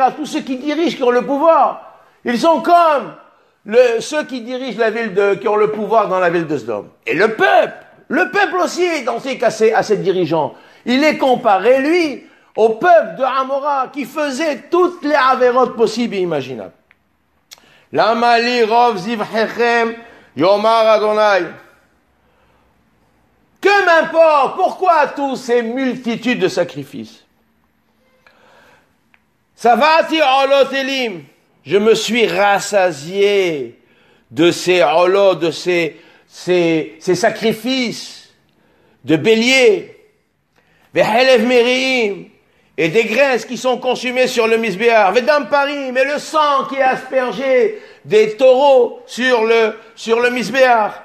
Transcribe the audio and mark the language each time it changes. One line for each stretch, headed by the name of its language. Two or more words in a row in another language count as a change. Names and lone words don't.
French: Tous ceux qui dirigent, qui ont le pouvoir. Ils sont comme ceux qui dirigent la ville qui ont le pouvoir dans la ville de Sodome. Et le peuple aussi est identique à ses dirigeants. Il est comparé, lui, au peuple de Amora, qui faisait toutes les avérotes possibles et imaginables.
Hebrew: למה לי רב זבחיכם יאמר ה.
French: Que m'importe, pourquoi tous ces multitudes de sacrifices?
Hebrew: שבעתי עולות אילים.
French: Je me suis rassasié de ces olot, de ces sacrifices de béliers,
Hebrew: וחלב מריאים,
French: et des graisses qui sont consumées sur le misbéar,
Hebrew: ודם פרים,
French: et le sang qui est aspergé des taureaux sur le misbéar.